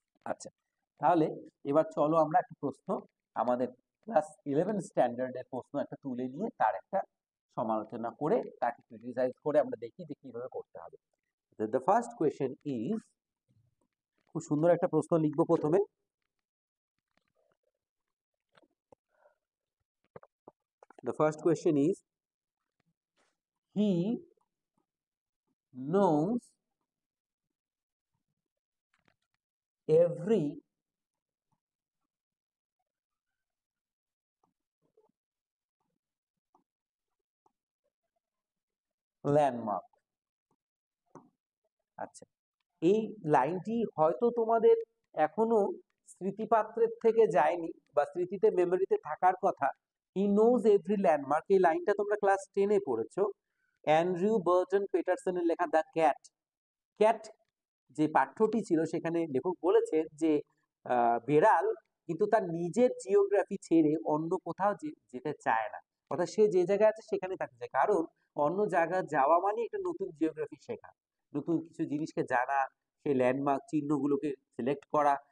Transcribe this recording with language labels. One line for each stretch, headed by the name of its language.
Bangla: আচ্ছা, তাহলে এবার চলো আমরা একটা প্রশ্ন আমাদের ক্লাস 11 স্ট্যান্ডার্ডের প্রশ্ন একটা তুলে নিয়ে তার একটা সমালোচনা করে তাকে ক্রিটিসাইজ করে আমরা দেখি যে কিভাবে করতে হবে।
English: the first question is,
Bangla: খুব সুন্দর একটা প্রশ্ন লিখবো প্রথমে।
English: The first question is, he knows every landmark.
Bangla: আচ্ছা, এই লাইনটি হয়তো তোমাদের এখনো স্মৃতিপাত্রের থেকে যায়নি বা স্মৃতিতে মেমোরিতে থাকার কথা।
English: he knows every landmark,
Bangla: এই লাইনটা তোমরা ক্লাস 10-এ পড়েছো। অ্যান্ড্রু বার্টন পেটারসনের লেখা দ্য ক্যাট। ক্যাট যে পাঠ্যটি ছিল সেখানে লেখক বলেছেন যে বেড়াল কিন্তু তার নিজের জিওগ্রাফি ছেড়ে অন্য কোথাও যেতে চায় না, অর্থাৎ সে যে জায়গায় আছে সেখানে থাকতে চায়, কারণ অন্য জায়গায় যাওয়া মানে একটা নতুন জিওগ্রাফি শেখা, নতুন কিছু জিনিসকে জানা, সেই ল্যান্ডমার্ক চিহ্নগুলোকে সিলেক্ট করা।